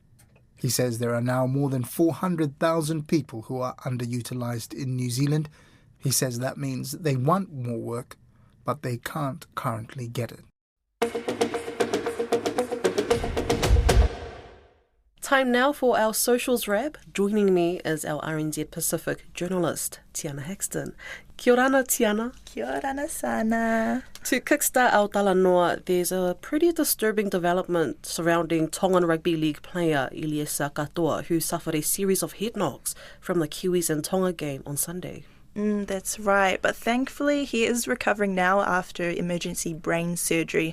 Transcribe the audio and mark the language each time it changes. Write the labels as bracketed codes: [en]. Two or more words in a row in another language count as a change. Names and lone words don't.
[en] He says there are now more than 400,000 people who are underutilised in New Zealand. He says that means they want more work, but they can't currently get it. Time now for our socials wrap. Joining me is our RNZ Pacific journalist, Tiana Haxton. [rar] Kia orana, Tiana. Kia orana sana. [en] To kickstart our talanoa, there's a pretty disturbing development surrounding Tongan Rugby League player Eliesa Katoa, who suffered a series of head knocks from the Kiwis and Tonga game on Sunday. That's right, but thankfully he is recovering now after emergency brain surgery.